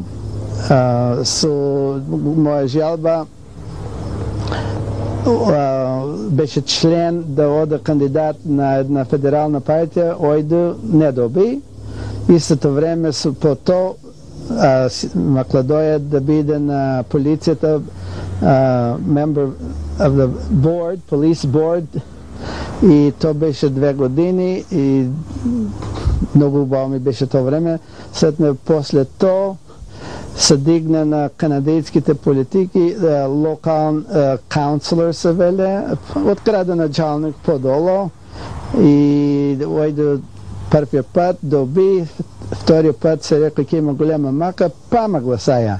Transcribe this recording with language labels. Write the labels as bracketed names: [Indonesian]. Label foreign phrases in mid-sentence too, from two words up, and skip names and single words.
[Macedonian] Со моја жалба беше член да ода кандидат на една федерална партија, ојде не доби. Истото време по то Макладоја да биде на полицијата, [English] member of the board, police board, [Macedonian] и то беше 2 години и многу убаво ми беше тоа време. Сетне после тоа се дигна на канадејските политики, [English] local councillor [Macedonian] се веле, од градоначалник подолу, и ојде првиот пат доби, вториот пат се рекла ќе има голема мака, па ма гласаја.